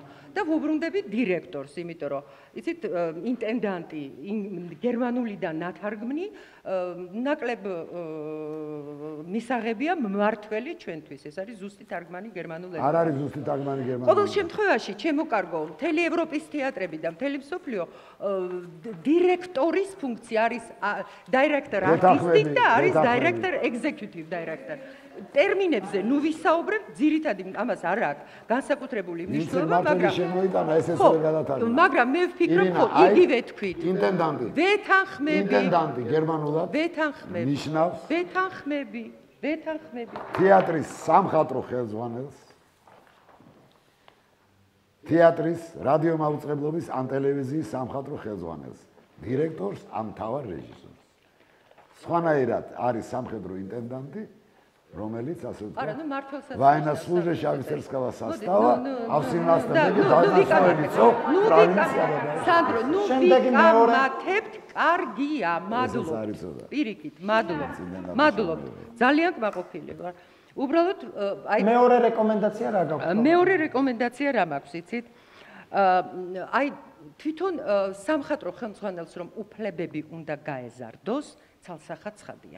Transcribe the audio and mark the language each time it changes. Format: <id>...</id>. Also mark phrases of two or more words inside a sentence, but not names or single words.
<ka>და ვუბრუნდები დირექტორს, იმიტომ რომ იცით ინტენდანტი გერმანულიდან ნათარგმნი ნაკლებ მისაღებია მმართველი ჩვენთვის. ეს არის ზუსტი თარგმანი გერმანულ ენაზე. არ არის ზუსტი თარგმანი გერმანულად. ყოველ შემთხვევაში, ჩემო კარგო, მთელი ევროპის თეატრები და მთელი მსოფლიო დირექტორის ფუნქცია არის</ka> <en>director artistic</en> <ka>და არის</ka> <en>director executive director.</en> <ka>ტერმინებზე ნუ ვისაუბრებ, ძირითადი ამას არ აქვს განსაკუთრებული მნიშვნელობა, მაგრამ შემოიტანა ეს ესე გადათარგმნა. მაგრამ მე ვფიქრობ, ხო, იგივე თქვით. ინტენდანტი. ვეთანხმები. ინტენდანტი გერმანულად. ვეთანხმები. ნიშნავს. ვეთანხმები. თეატრის სამხატვრო ხელმძღვანელს. თეატრის რადიომაუწყებლობის ან ტელევიზიის სამხატვრო ხელმძღვანელს. დირექტორს ან მთავარ რეჟისორს. სხვანაირად არის სამხედრო ინტენდანტი, რომელიც ასე ვთქვათ. არა, ნუ მართლსაც</ka> <ru>Война служащая офицерского состава, а в 17-м</ru> <ka>დაზნაურიცო პროვინცია. სანდრო, ნუ ვიკამათებთ, კარგია, მადლობთ. პირიქით, მადლობთ. ძალიან კმაყოფილი ვარ. უბრალოდ აი მეორე რეკომენდაცია რა გაქვს? მეორე რეკომენდაცია რა მაქვს, იცით? აი თვითონ სამხატვრო ხელმძღვანელს რომ უფლებები უნდა გაეზარდოს, ცალსახად ცხადია.</ka>